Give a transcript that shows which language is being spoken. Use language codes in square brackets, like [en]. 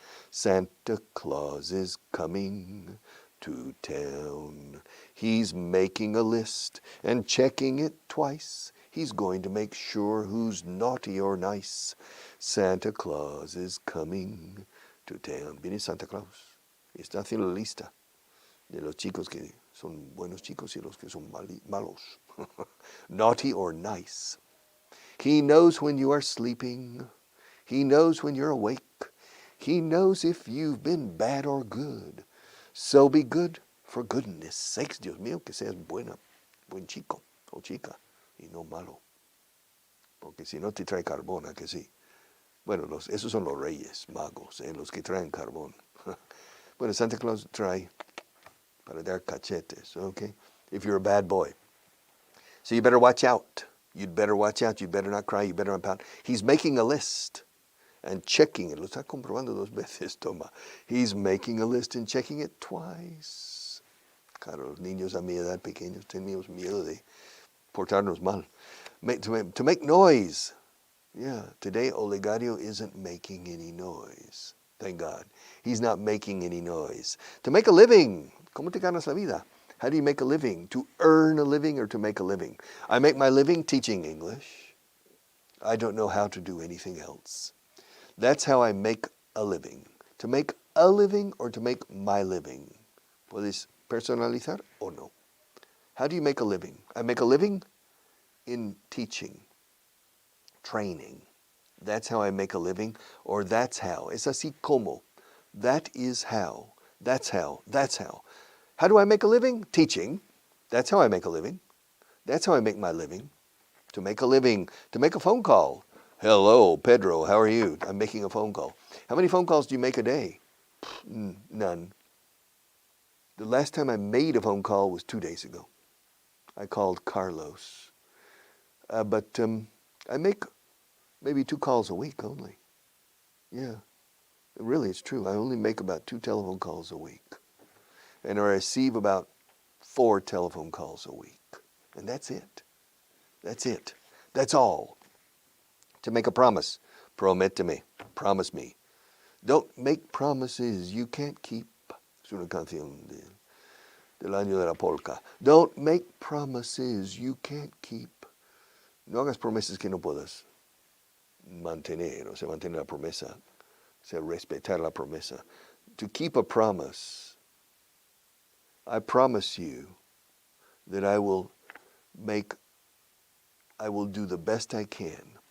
[en] Santa Claus is coming to town. He's making a list and checking it twice. He's going to make sure who's naughty or nice. Santa Claus is coming to town. [es] Viene Santa Claus. Está haciendo la lista de los chicos que son buenos chicos y los que son malos. [en] Naughty or nice. He knows when you are sleeping. He knows when you're awake. He knows if you've been bad or good. So be good for goodness sakes. [es] Dios mío, que seas buen chico o chica y no malo. Porque si no te trae carbón, ¿a que sí? Bueno, esos son los reyes magos, los que traen carbón. Bueno, Santa Claus trae para dar cachetes, okay? [en] If you're a bad boy. So you better watch out. You'd better watch out. You better not cry. You better not pout. He's making a list and checking it. [es] Lo está comprobando 2 veces, toma. [en] He's making a list and checking it twice. [es] Claro, los niños a mi edad pequeños teníamos miedo de portarnos mal. [en] To make noise. Yeah, today Olegario isn't making any noise. Thank God. He's not making any noise. To make a living. [es] ¿Cómo te ganas la vida? [en] How do you make a living? To earn a living or to make a living? I make my living teaching English. I don't know how to do anything else. That's how I make a living. To make a living or to make my living. [es] ¿Puedes personalizar o no? [en] How do you make a living? I make a living in teaching, training. That's how I make a living, or that's how. [es] Es así como. [en] That is how. That's how. That's how. How do I make a living? Teaching. That's how I make a living. That's how I make my living. To make a living, to make a phone call. Hello, Pedro, how are you? I'm making a phone call. How many phone calls do you make a day? None. The last time I made a phone call was 2 days ago. I called Carlos. But I make maybe 2 calls a week only. Yeah, really, it's true. I only make about 2 telephone calls a week. And I receive about 4 telephone calls a week. And that's it. That's it. That's all. To make a promise. Prométeme. Promise me. Don't make promises you can't keep. [es] Es una canción del año de la polka. [en] Don't make promises you can't keep. [es] No hagas promesas que no puedas mantener, o sea, mantener la promesa, o sea, respetar la promesa. [en] To keep a promise, I promise you that I will do the best I can.